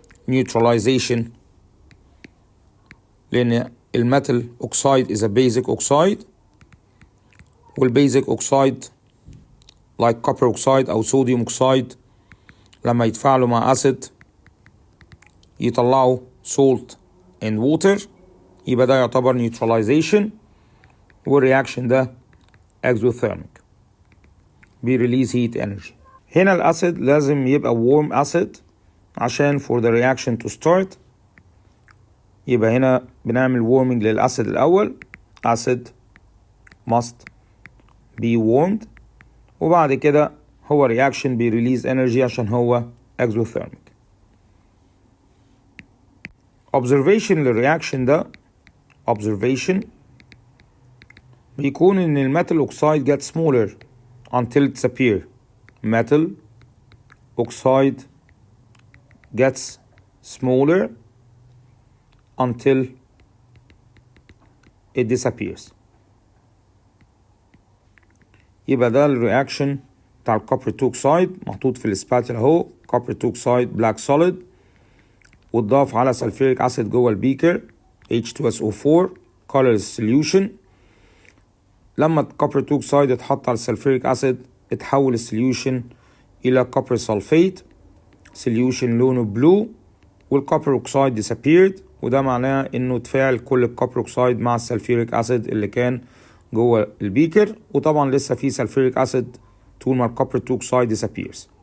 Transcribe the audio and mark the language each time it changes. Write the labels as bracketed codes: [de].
[en] neutralization لأن الميتال oxide is a basic oxide والبيزك oxide like copper oxide أو sodium oxide [ar] لما يتفاعلوا مع [en] acid يطلعوا salt and water [ar] يبقى ده يعتبر [en] neutralization. [ar] والرياكشن ده exothermic بيريليز heat energy. هنا الأسيد لازم يبقى warm acid عشان [en] for the reaction to start. [ar] يبقى هنا بنعمل warming للأسيد الأول [en] acid must be warmed [ar] وبعد كده هو reaction بيريليز energy عشان هو exothermic. [en] observation [ar] للرياكشن ده [en] observation بيكون ان الميتال oxide gets smaller until it disappear. metal oxide gets smaller until it disappears. [ar] يبقى ده الرياكشن بتاع الكوبر 2 oxide محطوط في السباتل اهو كوبر 2 oxide [en] black solid [ar] واتضاف على سلفيريك اسيد جوه البيكر H2SO4 [en] colorless solution. [ar] لما الكوبر 2 oxide اتحط على السلفيريك اسيد اتحول السوليوشن الى كوبر سلفيت solution لونه بلو والكوبر اوكسايد disappeared وده معناه انه تفاعل كل الكوبر اوكسايد مع السلفيريك اسيد اللي كان جوه البيكر وطبعا لسه في سلفيريك اسيد طول ما الكوبر 2 oxide disappears.